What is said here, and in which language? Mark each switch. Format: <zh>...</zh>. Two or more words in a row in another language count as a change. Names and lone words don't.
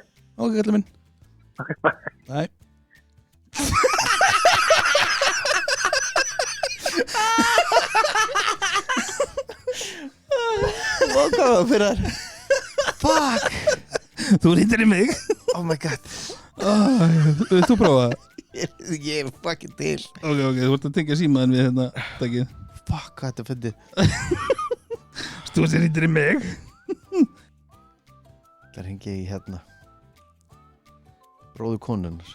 <is>Ok, kallar minn.</is> <en>Ok, bye. Bye.</en> <is>Hvað var fyrir þar?</is> <en>Fuck.</en> <is>Þú hringdir í mig.</is> <en>Oh my god.</en> <is>Þú prófa það? Ég er fucking til. Ok, þú vart að tengja símaðin við hérna takkið. Fuck, hvað þetta fyndið. Þú hringdir í mig. Það hringi í hérna bróður konunnar.</is>